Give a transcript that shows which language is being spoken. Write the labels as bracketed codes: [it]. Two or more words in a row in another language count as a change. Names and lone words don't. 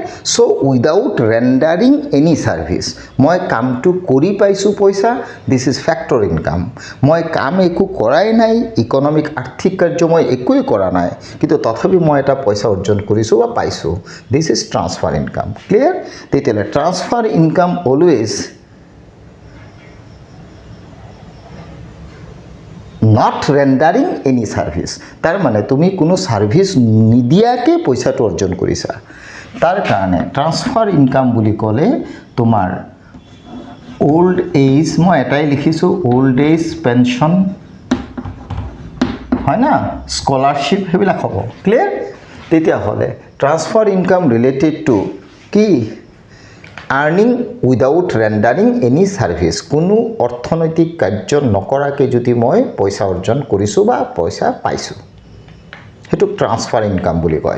[en] so without rendering any service, [as] মই কামটো কৰি পাইছো পইচা, [en] this is factor income. [as] মই কাম একো কৰাই নাই, ইকোনমিক আৰ্থিক কাৰ্য মই একোই কৰা নাই, কিন্তু তথাপি মই এটা পইচা অৰ্জন কৰিছো বা পাইছো, [en] this is transfer income. [as] ক্লিয়াৰ? তেতিয়াহ'লে [en] transfer income always not rendering any service, [as] তার মানে তুমি কোনো সার্ভিস নিদিয়াকে পইচাটো অর্জন কৰিছা। তাৰ কাৰণে [en] transfer income [as] বুলি ক'লে তোমাৰ [en] old age, [as] মই এটাই লিখিছো [en] old age pension, [as] হয় না, স্কলারশিপ সেইবিলাক হ'ব। ক্লিয়াৰ? তেতিয়াহ'লে [en] transfer income related to [as] কি? [en] earning without rendering any service, [as] কোনো অৰ্থনৈতিক কাৰ্য নকৰাকে যদি মই পইচা অৰ্জন কৰিছো বা পইচা পাইছো, হেতু [en] transfer income [as] বুলি কয়।